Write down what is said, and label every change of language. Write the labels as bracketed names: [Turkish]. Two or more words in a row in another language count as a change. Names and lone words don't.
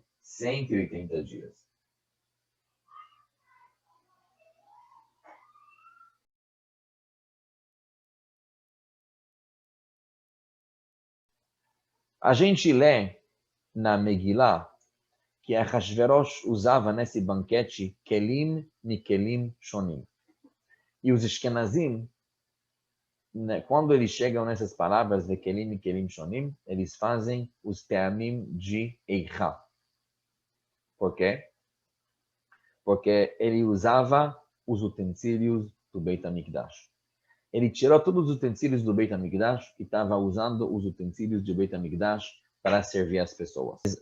[Portuguese] 180 dias. A gente lê na Megilá que Ahasverosh usava nesse banquete [Hebrew] כלים מכלים שונים. [Portuguese] E os Ashkenazim, quando eles chegam nessas palavras de [Hebrew] כלים מכלים שונים, [Portuguese] eles fazem os teamim de Eicha. Por quê? Porque ele usava os utensílios do Beit HaMikdash. Ele tirou todos os utensílios do Beit HaMikdash e estava usando os utensílios do Beit HaMikdash para servir as pessoas.